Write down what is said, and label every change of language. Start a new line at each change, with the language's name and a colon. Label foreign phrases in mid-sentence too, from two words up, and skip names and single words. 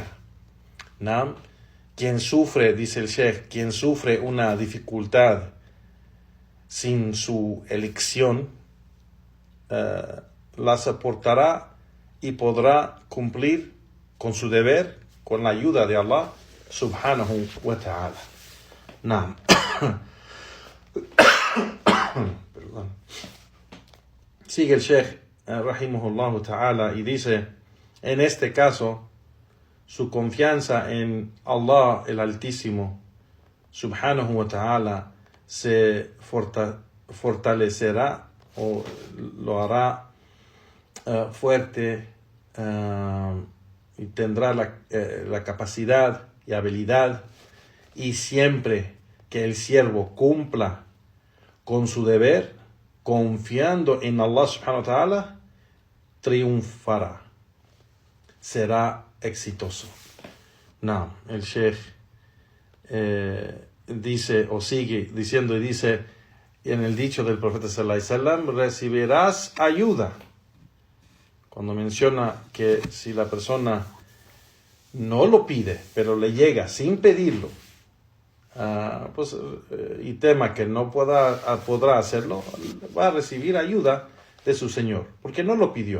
Spanish: ¿No? Quien sufre, dice el Sheikh, quien sufre una dificultad sin su elección, la soportará y podrá cumplir con su deber con la ayuda de Allah
Arabic: سبحانه وتعالى.
Spanish: Naam. Perdón. Sigue el Sheikh
Arabic: رحمه الله تعالى
Spanish: y dice: en este caso, su confianza en Allah el Altísimo
Arabic: سبحانه وتعالى
Spanish: se fortalecerá o lo hará fuerte y tendrá la capacidad y habilidad, y siempre que el siervo cumpla con su deber, confiando en Allah
Arabic: سبحانه وتعالى,
Spanish: triunfará, será exitoso. No, el Sheikh dice, o sigue diciendo, y dice en el dicho del profeta
Arabic: صلى الله عليه وسلم,
Spanish: recibirás ayuda. Cuando menciona que si la persona no lo pide, pero le llega sin pedirlo, y tema que no podrá hacerlo, va a recibir ayuda de su Señor, porque no lo pidió.